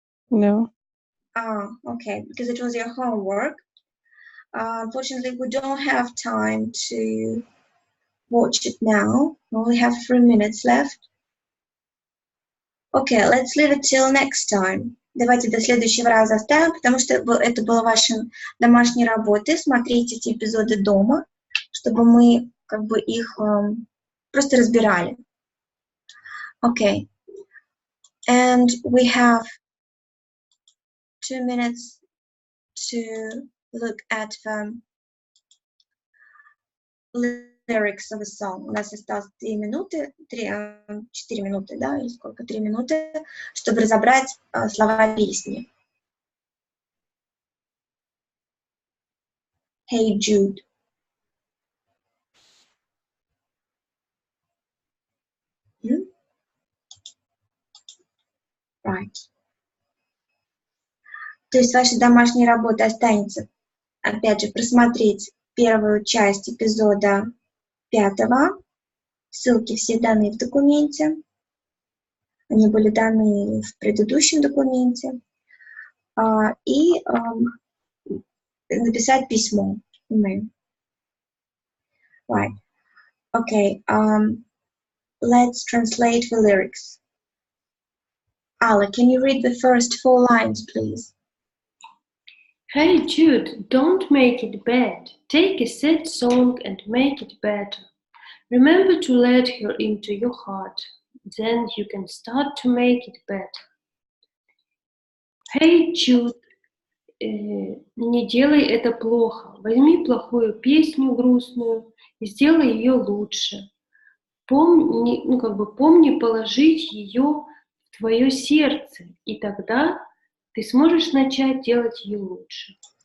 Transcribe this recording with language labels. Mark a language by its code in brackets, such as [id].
[en] No. Okay, because it was your homework. Unfortunately, we don't have time to watch it now. We only have 3 minutes left. Okay, let's leave it till next time. [ru] Давайте до следующего раза оставим, потому что это было вашей домашней работой. Смотрите эти эпизоды дома, чтобы мы как бы их просто разбирали. [en] Okay. And we have 2 minutes to look at the lyrics of a song. [ru] У нас осталось 4 минуты, да, или сколько? 3 минуты, чтобы разобрать слова песни. [en] Hey Jude. Right. [ru] То есть вашей домашней работой останется, опять же, просмотреть первую часть эпизода 5. Ссылки все даны в документе. Они были даны в предыдущем документе. И написать письмо. [en] May. Right. Okay. Let's translate the lyrics. Ala, can you read the first 4 lines, please? Hey Jude, don't make it bad. Take a sad song and make it better. Remember to let her into your heart. Then you can start to make it better. [ru] Hey Jude, не делай это плохо. Возьми плохую песню грустную и сделай ее лучше. Помни, помни положить ее в твое сердце, и тогда ты сможешь начать делать ее лучше.